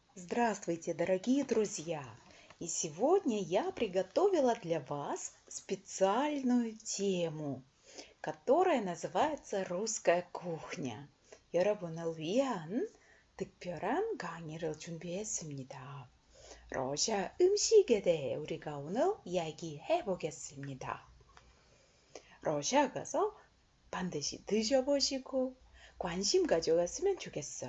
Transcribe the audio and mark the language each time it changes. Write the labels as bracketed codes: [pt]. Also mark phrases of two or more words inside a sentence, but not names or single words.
[ru] Здравствуйте, дорогие друзья! И сегодня я приготовила для вас специальную тему, которая называется «Русская кухня». [ko] 여러분을 위한 특별한 강의를 준비했습니다. 러시아 음식에 대해 우리가 오늘 이야기해 보겠습니다. 러시아 가서 반드시 드셔보시고 관심 가져갔으면 좋겠어요.